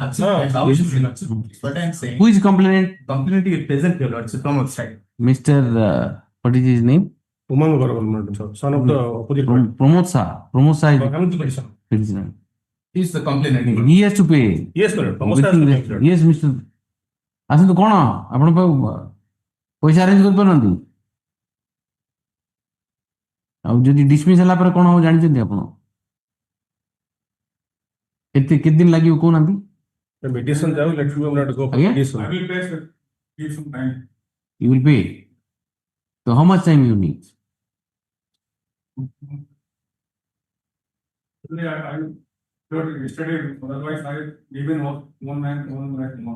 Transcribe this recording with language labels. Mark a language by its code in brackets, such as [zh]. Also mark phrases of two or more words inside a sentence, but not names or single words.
[en] Absolutely, Lordship. That's what I'm saying. Who is complainant? Complainant is present here, Lordship, from outside. Mr. What is his name? Umang Agarwal, son of the opposite party. Pramod Shah. Pramod Shah is I'm the petitioner. the petitioner. He is the complainant. He has to pay. Yes, sir. Pramod Shah has to pay, sir. Yes, Mr. [or] ଆସନ୍ତୁ କଣ ଆପଣ ପଇସା ଆରେଞ୍ଜ କରିପାରନ୍ତି ଆଉ ଯଦି ଡିସମିସ୍ ହେଲା ପରେ କଣ ହବ ଜାଣିଛନ୍ତି ଆପଣ କେତେ ଦିନ ଲାଗିବ କହୁନାହାନ୍ତି [en] The mediation, let you not go for Yeah? mediation. I will pay, sir. Give some time. you will pay so how much time you need Yesterday, otherwise I given one man more.